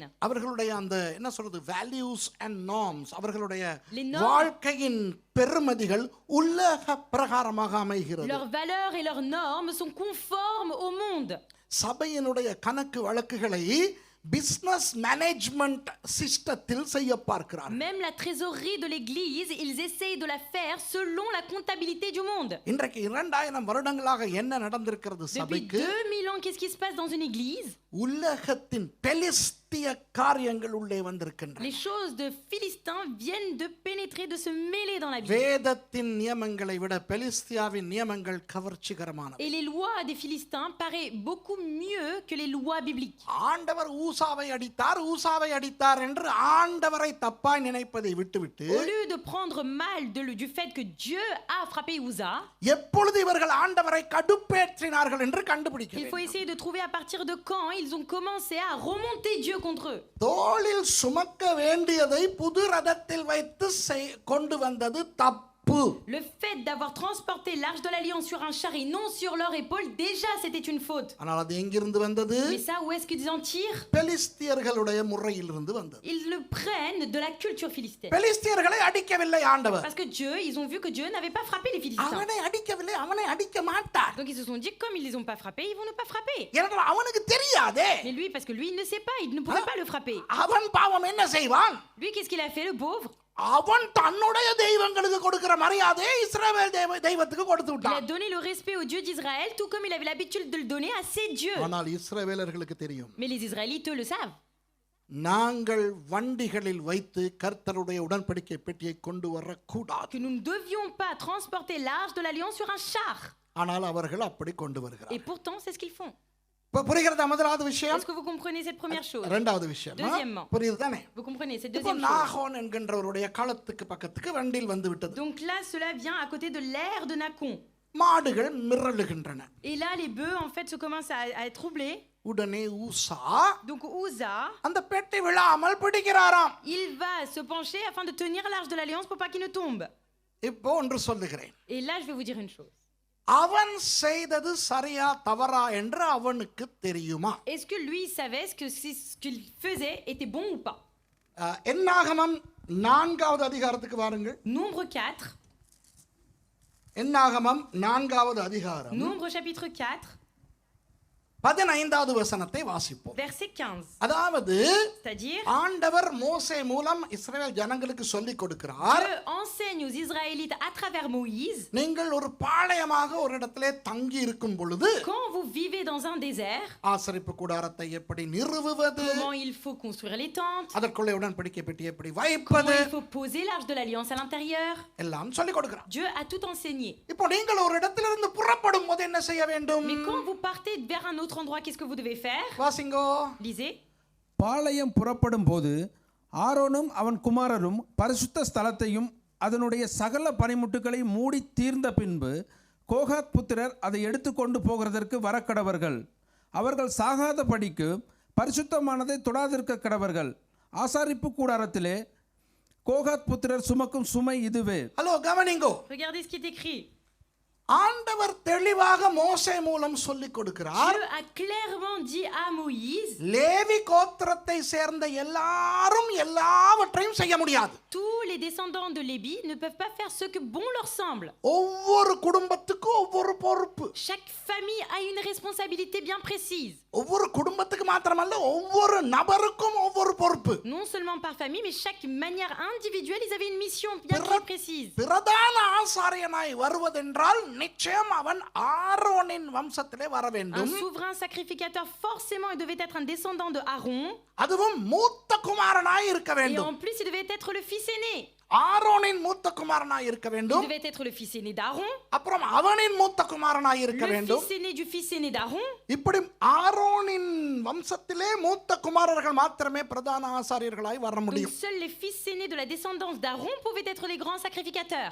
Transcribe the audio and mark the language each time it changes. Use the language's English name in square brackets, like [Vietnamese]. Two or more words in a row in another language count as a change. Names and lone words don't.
[Tamil] அவர்களுடைய அந்த என்ன சொல்றது, [English] values and norms, [Tamil] அவர்களுடைய [French] Les normes. [Tamil] வாழ்க்கையின் பெருமதிகள் உலக பிரகாரமாக அமைகிறது. [French] Leurs valeurs et leurs normes sont conformes au monde. [Tamil] சபையினுடைய கணக்கு வழக்குகளை [English] business management [Tamil] சிஸ்டத்தில் செய்ய பார்க்கிறார். [French] Même la trésorerie de l'église, ils essayent de la faire selon la comptabilité du monde. [Tamil] இன்றைக்கு 2000 வருடங்களாக என்ன நடந்திருக்கிறது [French] Depuis [Tamil] சபைக்கு? [French] 2000 ans, qu'est-ce qui se passe dans une église? [Tamil] உலகத்தின் பெலிஸ்திய காரியங்கள் உள்ளே வந்திருக்கின்றன. [French] Les choses de Philistins viennent de pénétrer, de se mêler dans la Bible. [Tamil] வேதத்தின் நியமங்களை விட பெலிஸ்தியாவின் நியமங்கள் கவர்ச்சிகரமானவை. [French] Et les lois des Philistins paraissent beaucoup mieux que les lois bibliques. [Tamil] ஆண்டவர் ஊசாவை அடித்தார் என்று ஆண்டவரை தப்பாய் நினைப்பதை விட்டுவிட்டு [French] Au lieu de prendre mal du fait que Dieu a frappé Uza, [Tamil] எப்பொழுது இவர்கள் ஆண்டவரை கடுப்பேற்றினார்கள் என்று கண்டுபிடிக்க [French] il faut [Tamil] வேண்டும். [French] essayer de trouver à partir de quand ils ont commencé à remonter Dieu contre eux. [Tamil] தோளில் சுமக்க வேண்டியதை புது ரதத்தில் வைத்து கொண்டு வந்தது தப்பு. [French] Le fait d'avoir transporté l'arche de l'alliance sur un char et non sur leur épaule, déjà c'était une faute. [Tamil] ஆனால் அது எங்கிருந்து வந்தது? [French] Mais ça, où est-ce qu'ils en tirent? [Tamil] பெலிஸ்தியர்களுடைய முறையிலிருந்து வந்தது. [French] Ils le prennent de la culture philistine. [Tamil] பெலிஸ்தியர்களை அடிக்கவில்லை ஆண்டவர். [French] Parce que ils ont vu que Dieu n'avait pas frappé les Philistins. [Tamil] அவனை அடிக்கவில்லை, அவனை அடிக்க மாட்டார். [French] Donc ils se sont dit, comme ils les ont pas frappés, ils vont ne pas frapper. [Tamil] ஏனென்றால் அவனுக்கு தெரியாதே. [French] Mais lui, parce que lui, il ne sait pas, il ne pouvait pas le frapper. [Tamil] அவன் பாவம் என்ன செய்வான்? [French] Lui, qu'est-ce qu'il a fait, le pauvre? [Tamil] அவன் தன்னுடைய தெய்வங்களுக்கு கொடுக்கிற மரியாதையை இஸ்ரவேல் தெய்வத்துக்கு கொடுத்து [French] Il a [Tamil] விட்டான். [French] donné le respect au Dieu d'Israël, tout comme il avait l'habitude de le donner à ses dieux. [Tamil] ஆனால் இஸ்ரவேலர்களுக்கு தெரியும், [French] Mais les Israélites, eux, le savent. [Tamil] நாங்கள் வண்டிகளில் வைத்து கர்த்தருடைய உடன்படிக்கை பெட்டியை கொண்டு வரக்கூடாது. [French] Que nous ne devions pas transporter l'arche de l'alliance sur un char. [Tamil] ஆனால் அவர்கள் அப்படி கொண்டு [French] Et [Tamil] வருகிறார்கள். [French] pourtant, c'est ce qu'ils font. [Tamil] புரிகிறதா முதலாவது விஷயம்? [French] Est-ce que vous comprenez cette première chose? [Tamil] இரண்டாவது விஷயம் [French] Deuxièmement. [Tamil] புரியுது தானே? [French] Vous comprenez cette [Tamil] இப்போ [French] deuxième chose? [Tamil] நாகோன் என்கின்றவருடைய களத்துக்கு பக்கத்துக்கு வண்டியில் வந்து விட்டது. [French] Donc là, cela vient à côté de l'aire de Nacon. [Tamil] மாடுகள் மிரளுகின்றன. [French] Et là, les bœufs, en fait, se commencent à être troublés. [Tamil] உடனே ஊசா [French] Donc Uza, [Tamil] அந்த பெட்டி விழாமல் பிடிக்கிறாராம். [French] il va se pencher afin de tenir l'arche de l'alliance pour pas qu'il ne tombe. [Tamil] இப்போ ஒன்று சொல்லுகிறேன். [French] Et là, je vais vous dire une chose. [Tamil] அவன் செய்தது சரியா தவறா என்று அவனுக்கு தெரியுமா? [French] Est-ce que lui savait ce qu'il faisait était bon ou pas? [Tamil] என்னாகமம் 4வது அதிகாரத்துக்கு வாருங்கள். [French] Nombre 4. [Tamil] என்னாகமம் 4வது அதிகாரம் [French] Nombre chapitre 4, [Tamil] 15வது வசனத்தை வாசிப்போம். [French] verset 15. [Tamil] அதாவது [French] C'est-à-dire, [Tamil] ஆண்டவர் மோசே மூலம் இஸ்ரவேல் ஜனங்களுக்கு சொல்லிக் கொடுக்கிறார். [French] Dieu enseigne aux Israélites à travers Moïse, [Tamil] நீங்கள் ஒரு பாளையமாக ஒரு இடத்திலே தங்கி இருக்கும் பொழுது [French] quand vous vivez dans un désert, [Tamil] ஆசரிப்பு கூடாரத்தை எப்படி நிறுவுவது, [French] comment il faut construire les tentes, [Tamil] அதற்குள்ளே உடன்படிக்கை பெட்டி எப்படி [French] comment [Tamil] வைப்பது, [French] il faut poser l'arche de l'alliance à l'intérieur. [Tamil] எல்லாம் சொல்லிக் கொடுக்கிறார். [French] Dieu a tout enseigné. [Tamil] இப்போ நீங்கள் ஒரு இடத்திலிருந்து புறப்படும் போது என்ன செய்ய வேண்டும்? [French] Mais quand vous partez vers un autre endroit, qu'est-ce que vous devez faire? [Tamil] வாசிங்கோ. [French] Lisez. [Tamil] பாளையம் புறப்படும் போது ஆரோனும் அவன் குமாரரும் பரிசுத்த ஸ்தலத்தையும் அதனுடைய சகல பனிமுட்டுகளை மூடி தீர்ந்த பின்பு கோகாத் புத்திரர் அதை எடுத்துக்கொண்டு போகிறதற்கு வரக்கடவர்கள். அவர்கள் சாகாதபடிக்கு பரிசுத்தமானதை தொடாதிருக்க கடவர்கள். ஆசாரிப்பு கூடாரத்திலே கோகாத் புத்திரர் சுமக்கும் சுமை இதுவே. ஹலோ கவனிங்கோ. [French] Regardez ce qui est écrit. [Tamil] ஆண்டவர் தெளிவாக மோசே மூலம் சொல்லிக் கொடுக்கிறார். [French] Dieu a clairement dit à Moïse, [Tamil] லேவி கோத்திரத்தை சேர்ந்த எல்லாரும் எல்லாவற்றையும் செய்ய முடியாது. [French] tous les descendants de Lévi ne peuvent pas faire ce que bon leur semble. [Tamil] ஒவ்வொரு குடும்பத்துக்கும் ஒவ்வொரு பொறுப்பு. [French] Chaque famille a une responsabilité bien précise. [Tamil] ஒவ்வொரு குடும்பத்துக்கு மாத்திரமல்ல, ஒவ்வொரு நபருக்கும் ஒவ்வொரு பொறுப்பு. [French] Non seulement par famille, mais chaque manière individuelle, ils avaient une mission bien précise. [Tamil] பிரதான ஆசாரியனாய் வருவதென்றால் நிச்சயம் அவன் ஆரோனின் வம்சத்திலே வர [French] Un [Tamil] வேண்டும். [French] souverain sacrificateur, forcément, il devait être un descendant de Aaron. [Tamil] அதுவும் மூத்த குமாரனாய் இருக்க [French] Et [Tamil] வேண்டும். [French] en plus, il devait être le fils aîné. [Tamil] ஆரோனின் மூத்த குமாரனாய் இருக்க [French] Il [Tamil] வேண்டும். [French] devait être le fils aîné d'Aaron, [Tamil] அப்புறம் அவனின் மூத்த குமாரனாய் இருக்க [French] le [Tamil] வேண்டும். [French] fils aîné du fils aîné d'Aaron. [Tamil] இப்படி ஆரோனின் வம்சத்திலே மூத்த குமாரர்கள் மாத்திரமே பிரதான ஆசாரியர்களாய் வர [French] Donc [Tamil] முடியும். [French] seuls les fils aînés de la descendance d'Aaron pouvaient être les grands sacrificateurs.